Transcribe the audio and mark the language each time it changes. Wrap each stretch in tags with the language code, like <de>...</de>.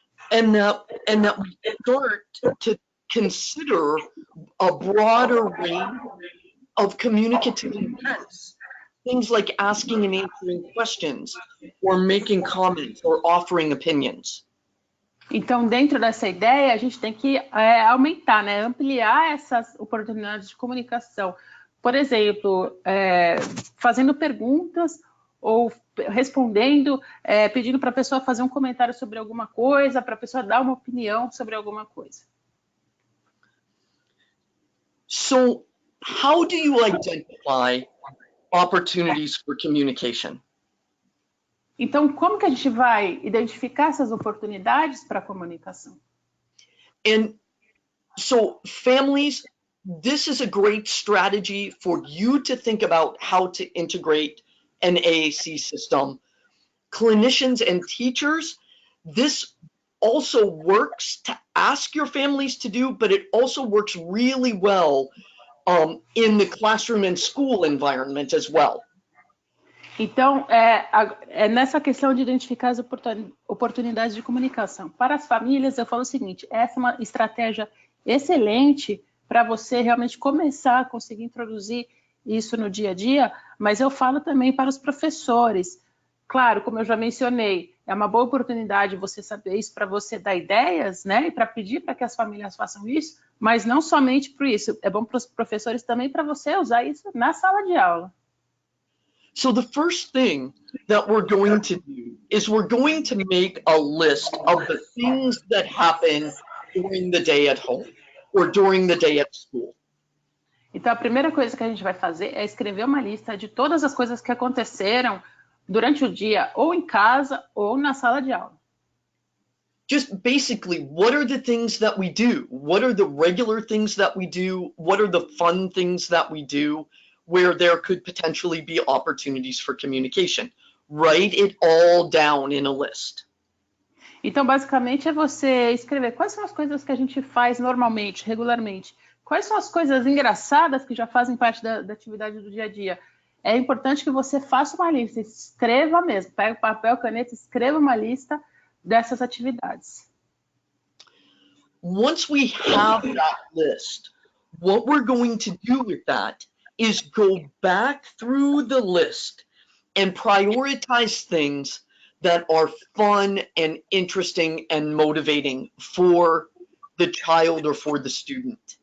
<en>And that we start to consider a broader range of communicative intents. Things like asking and answering questions, or making comments, or offering opinions.</en> <pt>Então, dentro dessa ideia, a gente tem que aumentar, né? Ampliar essas oportunidades de comunicação. Por exemplo, fazendo perguntas ou respondendo, pedindo para a pessoa fazer um comentário sobre alguma coisa, para a pessoa dar uma opinião sobre alguma coisa.</pt> <en>So, how do you identify opportunities for communication?</en> <pt>Então, como que a gente vai identificar essas oportunidades para a comunicação?</pt> <en>And so, families, this is a great strategy for you to think about how to integrate an AAC system. Clinicians and teachers, this also works to ask your families to do, but it also works really well in the classroom and school environment as well.</en> <pt>Então, nessa questão de identificar as oportunidades de comunicação. Para as famílias, eu falo o seguinte, essa é uma estratégia excelente para você realmente começar a conseguir introduzir isso no dia a dia, mas eu falo também para os professores. Claro, como eu já mencionei, é uma boa oportunidade você saber isso para você dar ideias, né? E para pedir para que as famílias façam isso, mas não somente por isso. É bom para os professores também para você usar isso na sala de aula.</pt> <en>So the first thing that we're going to do is we're going to make a list of the things that happen during the day at home or during the day at school.</en> <pt>Então, a primeira coisa que a gente vai fazer é escrever uma lista de todas as coisas que aconteceram durante o dia, ou em casa, ou na sala de aula.</pt> <en>Just basically, what are the things that we do? What are the regular things that we do? What are the fun things that we do where there could potentially be opportunities for communication? Write it all down in a list.</en> <pt>Então, basicamente, é você escrever quais são as coisas que a gente faz normalmente, regularmente. Quais são as coisas engraçadas que já fazem parte da atividade do dia a dia. É importante que você faça uma lista, escreva mesmo, pega o papel, caneta, escreva uma lista dessas atividades.</pt> <en>Once we have that list, what we're going to do with that is go back through the list and prioritize things that are fun and interesting and motivating for the child or for the student.</en>